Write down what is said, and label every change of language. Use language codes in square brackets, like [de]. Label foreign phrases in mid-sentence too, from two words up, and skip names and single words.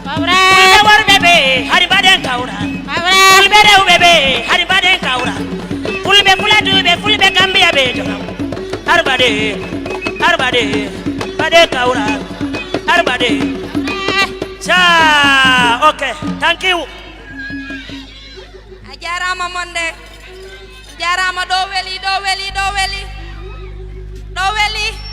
[ff] Kawral. Fulɓe worɓe ɓe, hari mbaɗen kawral. Kawral. Fulɓe rewɓe ɓe, hari mbaɗen kawral. Fulɓe Fulatuɓe, Fulɓe Gambiya ɓe jonam. Har mbaɗen, har mbaɗen, mbaɗen kawral. Har mbaɗen. Sa, [en] ok, thank you. [ff] A jarama monde. Jarama, ɗo weli, ɗo weli, ɗo weli. Ɗo weli.